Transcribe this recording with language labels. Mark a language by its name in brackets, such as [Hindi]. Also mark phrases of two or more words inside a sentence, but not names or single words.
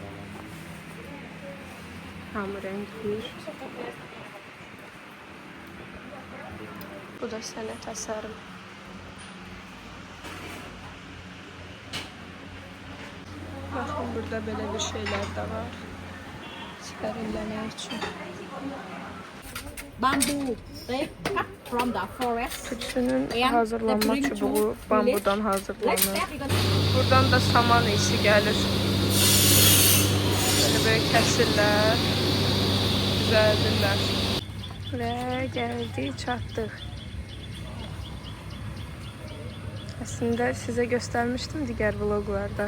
[Azerbaijani] Hamı rəngliyir. Bu da sənət əsərim. Baxın, burada belə bir şeylər də var. Sərinləmək üçün. [English] Bamboo, they cut from the forest. [Azerbaijani] Küçünün hazırlanma çubuğu bambudan hazırlanır. Buradan da saman isi gəlir. Böyle kəsirlər, düzəldirlər. Və gəldik, çatdıq. Əslində sizə göstərmişdim digər vloglarda.